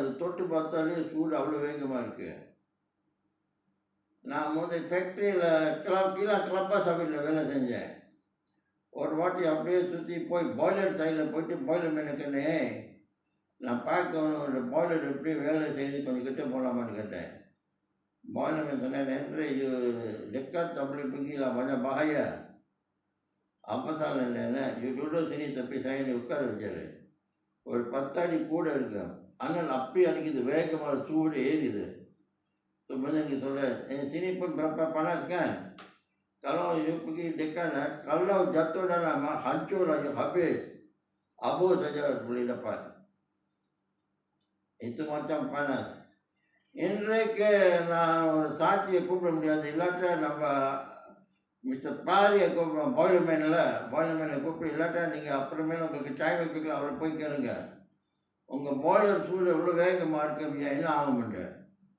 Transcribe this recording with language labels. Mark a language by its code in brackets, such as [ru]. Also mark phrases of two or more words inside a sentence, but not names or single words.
[ta] அது தொட்டு பார்த்தாலே சூடு அவ்வளோ வேகமாக இருக்குது. நான் ஃபேக்ட்ரியில் கிளப்பா சபையில் வேலை செஞ்சேன். ஒரு வாட்டி அப்படியே சுற்றி போய் [en] boiler side [ta] போயிட்டு [en] boiler man [ta] நான் பார்க்கணும், ஒரு பாய்லர் எப்படி வேலை செய்து கொஞ்சம் கிட்ட போகலாமான்னு கேட்டேன். [en] boiler man [ta] சொன்னேன், [ms] dekat tak boleh pergilah banyak bahaya. Apa salahnya? You duduk sini tapi saya ni [ta] உட்கார வச்சாரு. ஒரு 10 அடி கூட இருக்கும், ஆனால் அப்படி அடிக்குது, வேகமாக சூடு ஏறிது. Sebenarnya சொல்ல, [ms] sini pun berapa panas kan? Kalau you pergi dekat, kalau jatuh dalam hancur aja habis, abu saja boleh dapat. Itu macam panas. [ta] இன்றைக்கு நான் ஒரு சாட்சியை கூப்பிட முடியாது, இல்லாட்டா நம்ம மிஸ்டர் பாரியை கூப்பிடுவோம், பாய்லர்மேனை கூப்பிட்டு, இல்லாட்டா நீங்கள் அப்புறமேல உங்களுக்கு டைம் வைக்கலாம், அவரை போய் கேளுங்க. உங்கள் பாய்லர் சூடு எவ்வளோ வேகமாக இருக்கு, என்ன ஆகும்ட்டு.